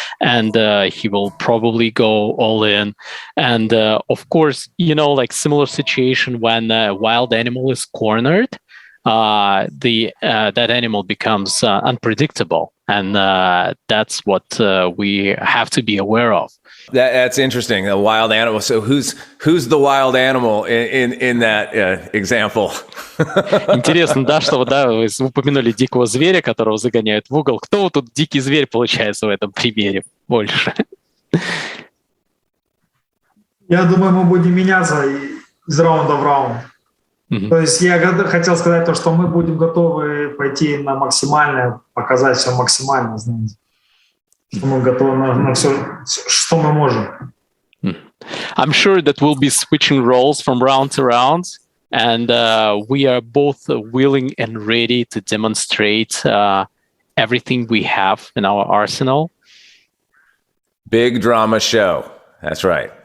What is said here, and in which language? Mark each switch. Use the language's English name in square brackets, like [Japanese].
[English] And he will probably go all in. And of course, you know, like similar situation when a wild animal is cornered, that animal becomes unpredictable. And that's what we have to be aware of. That's interesting. The wild animal. So who's the wild animal in that example? [Russian] Интересно, да, что да, вы упомянули дикого зверя, которого загоняют в угол. Кто тут дикий зверь получается в этом примере больше? Я думаю, мы будем меняться из раунда в раунд. То есть я хотел сказать то, что мы будем готовы пойти на максимальное, показать все максимально, знаете. Что мы готовы на все, что мы можем. [English] I'm sure that we'll be switching roles from round to round, and we are both willing and ready to demonstrate everything we have in our arsenal. Big drama show. That's right.